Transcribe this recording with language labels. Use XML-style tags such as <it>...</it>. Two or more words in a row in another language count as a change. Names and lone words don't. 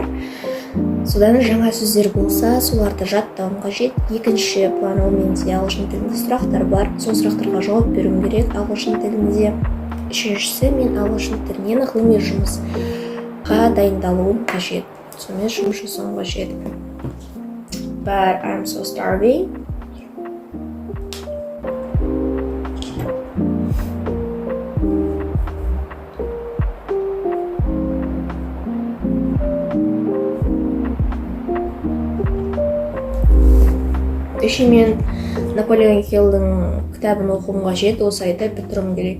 <kk>Содан жаңа сөздер болса, соларды жаттауым қажет. Екінші план ол менде ағылшын тілінде сұрақтар бар. Сол сұрақтарға жауап беруім керек ағылшын тілінде. Үшіншісі мен ағылшын тілінен ғылыми жұмысқа дайындалуым қажет. Сонымен жұмыс жасауым қажет.</kk> <en>But I'm so starving.</en> <kk>Мен Наполеон Хиллдің кітабын оқуым қажет, осы айда бітіруім керек.</kk>